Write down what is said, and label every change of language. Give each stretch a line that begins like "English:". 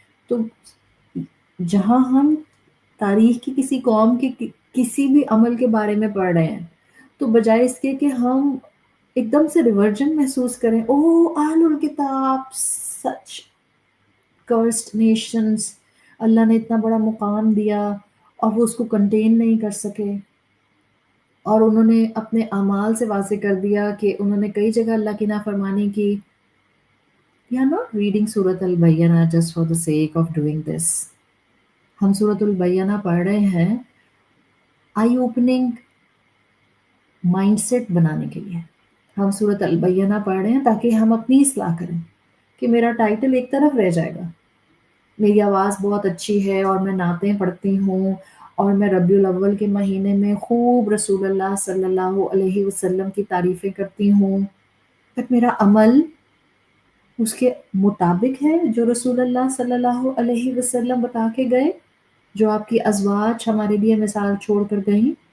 Urdu: تو جہاں ہم تاریخ کی کسی قوم کے کسی بھی عمل کے بارے میں پڑھ رہے ہیں، تو بجائے اس کے کہ ہم ایک دم سے ریورجن محسوس کریں، او اہل الکتاب
English: such cursed nations,
Urdu: اللہ نے اتنا بڑا مقام دیا اور وہ اس کو کنٹین نہیں کر سکے، اور انہوں نے اپنے اعمال سے واضح کر دیا کہ انہوں نے کئی جگہ اللہ کی نافرمانی کی.
English: We are not reading سورۃ البینہ just for the sake of doing this.
Urdu: ہم سورۃ البینہ پڑھ رہے ہیں
English: eye opening mindset
Urdu: بنانے کے لیے. ہم سورۃ البینہ پڑھ رہے ہیں تاکہ ہم اپنی اصلاح کریں، کہ میرا ٹائٹل ایک طرف رہ جائے گا، میری آواز بہت اچھی ہے اور میں نعتیں پڑھتی ہوں اور میں ربیع الاول کے مہینے میں خوب رسول اللہ صلی اللہ علیہ وسلم کی تعریفیں کرتی ہوں، بٹ میرا عمل اس کے مطابق ہے جو رسول اللہ صلی اللہ علیہ وسلم بتا کے گئے، جو آپ کی ازواج ہمارے لیے مثال چھوڑ کر گئیں.